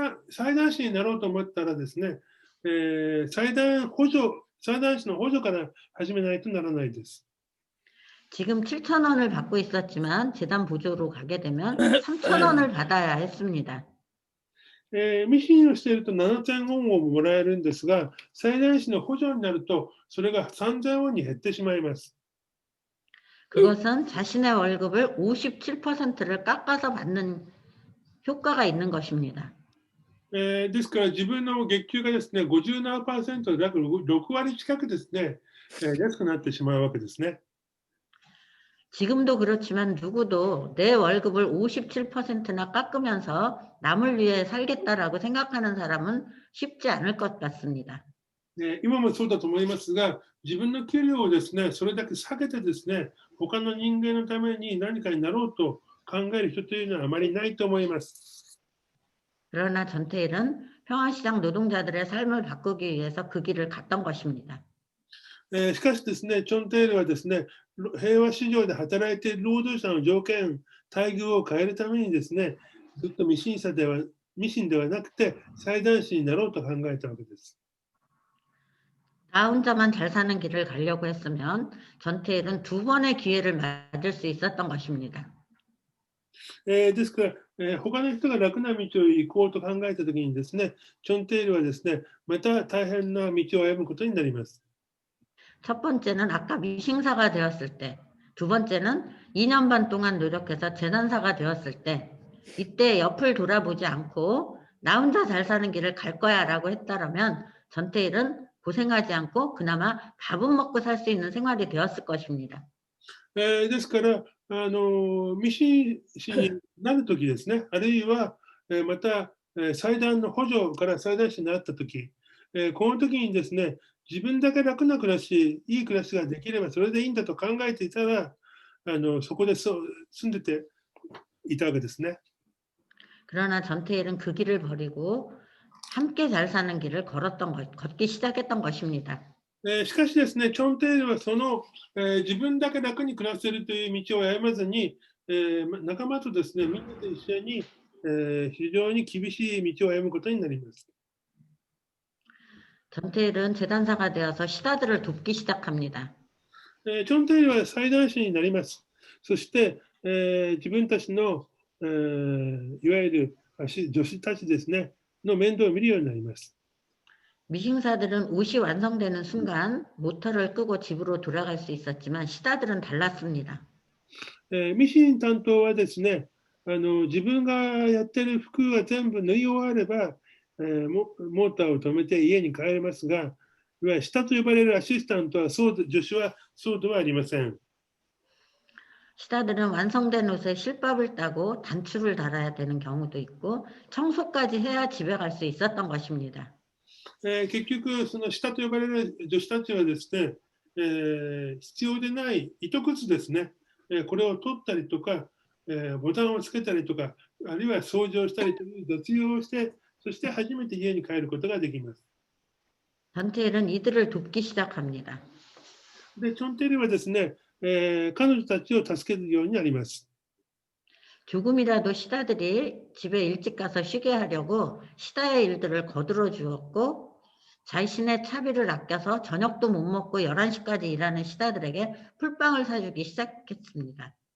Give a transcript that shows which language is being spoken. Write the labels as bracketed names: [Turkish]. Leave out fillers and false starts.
[Japanese] 裁断士になろうと思ったらですね、裁断士の補助から始めないとならないです。 [Korean] 지금 7,000원을 받고 있었지만 재단 보조로 가게 되면 3,000원을 받아야 했습니다. [Japanese] ミシンをしていると7000ウォンをもらえるんですが、裁断士の補助になるとそれが3000ウォンに減ってしまいます。 [Korean] 그것은 자신의 월급을 57%를 깎아서 받는 효과가 있는 것입니다. [Japanese] ですから自分の月給がですね、57%だから6割近くですね、安くなってしまうわけですね。 [Korean] 지금도 그렇지만 누구도 내 월급을 57%나 깎으면서 남을 위해 살겠다라고 생각하는 사람은 쉽지 않을 것 같습니다. [Japanese] 今もそうだと思いますが、自分の給料をですね、それだけ下げてですね、他の人間のために何かになろうと考える人というのはあまりないと思います。 [Korean] 그러나 전태일은 평화시장 노동자들의 삶을 바꾸기 위해서 그 길을 갔던 것입니다. [Japanese] しかしですね、チョンテイルはですね、平和市場で働いている労働者の条件、待遇を変えるためにですね、ずっとミシンではなくて、裁断士になろうと考えたわけです。 [Korean] 나 혼자만 잘 사는 길을 가려고 했으면 전태일은 2번의 기회를 맞을 수 있었던 것입니다. [Japanese] ですから、他の人が楽な道を行こうと考えたときにですね、チョンテイルはですね、また大変な道を歩むことになります。 [Korean] 첫 번째는 아까 미싱사가 되었을 때, 두 번째는 2년 반 동안 노력해서 재단사가 되었을 때, 이때 옆을 돌아보지 않고 나 혼자 잘 사는 길을 갈 거야 라고 했다라면 전태일은 고생하지 않고 그나마 밥은 먹고 살 수 있는 생활이 되었을 것입니다. [Japanese] ですから、ミシン師になるときですね、あるいは、また、裁断の補助から裁断士になったとき、この時にですね、自分だけ楽な暮らし、いい暮らしができればそれでいいんだと考えていたら、そこで住んでていたわけですね。 [Korean] 그러나 전태일은 그 길을 버리고 함께 잘 사는 길을 걷기 시작했던 것입니다. [Japanese] しかしですね、チョンテイルはその、自分だけ楽に暮らせるという道を歩まずに、仲間とですね、みんなで一緒に、非常に厳しい道を歩むことになります。 [Korean] 전태일은 재단사가 되어서 시다들을 돕기 시작합니다. [Japanese] チョンテイルは裁断士になります。そして、自分たちの、いわゆる女子たちですね、の面倒を見るようになります。 [Korean] 미싱사들은 옷이 완성되는 순간 모터를 끄고 집으로 돌아갈 수 있었지만 시다들은 달랐습니다. [Japanese] ミシン担当はですね、自分がやってる服が全部縫い終われば、モーターを止めて家に帰れますが、いわゆる下と呼ばれるアシスタントは助手はそうではありません。 [Korean] 시다들은 완성된 옷에 실밥을 따고 단추를 달아야 되는 경우도 있고 청소까지 해야 집에 갈 수 있었던 것입니다. [Japanese] 結局、その下と呼ばれる女子たちはですね、必要でない糸くずですね、これを取ったりとか、ボタンをつけたりとか、あるいは掃除をしたりという雑用をして、そして初めて家に帰ることができます。 [Korean] 전태일은 이들을 돕기 시작합니다. [Japanese] で、チョンテイルはですね、彼女たちを助けるようになります。 [Korean] 조금이라도 시다들이 집에 일찍 가서 쉬게 하려고 시다의 일들을 거들어 주었고 자신의 차비를 아껴서 저녁도 못 먹고 11시까지 일하는 시다들에게 풀빵을 사주기 시작했습니다.